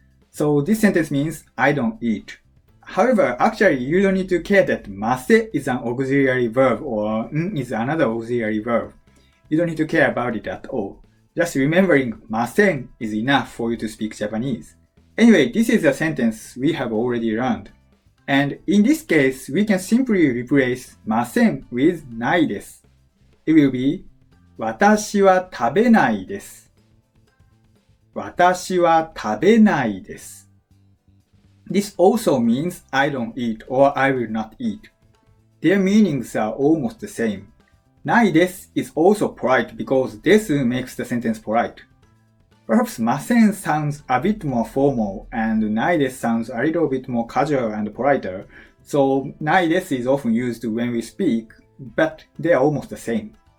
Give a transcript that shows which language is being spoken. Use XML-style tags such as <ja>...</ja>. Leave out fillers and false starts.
<en>So this sentence means I don't eat. However, actually you don't need to care that ませ is an auxiliary verb or ん is another auxiliary verb. You don't need to care about it at all. Just remembering ません is enough for you to speak Japanese. Anyway, this is a sentence we have already learned. And in this case, we can simply replace ません with ないです.</en> <ja>It will be 私は食べないです. 私は食べないです.</ja> <en>This also means I don't eat or I will not eat. Their meanings are almost the same. ないです is also polite because です makes the sentence polite. Perhaps ません sounds a bit more formal and ないです sounds a little bit more casual and politer, so ないです is often used when we speak, but they are almost the same.</en>